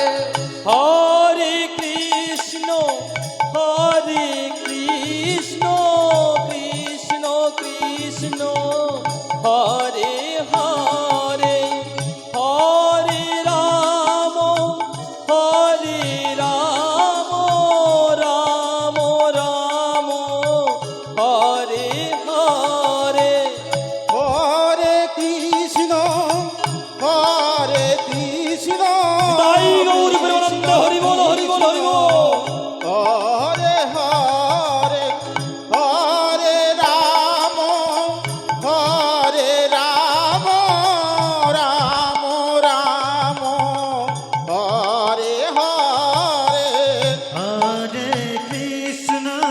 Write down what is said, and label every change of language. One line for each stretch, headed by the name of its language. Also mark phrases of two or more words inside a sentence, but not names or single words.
Sanskrit: হরে কৃষ্ণ কৃষ্ণ কৃষ্ণ হরে হরে হরে রাম রাম রাম হরে হরে হরে কৃষ্ণ
Bangla: তাই গৌর প্রেমানন্দ হরি বল হরি বল হরি বল।
Sanskrit: হরে হরে হরে রাম রাম রাম হরে হরে হরে কৃষ্ণ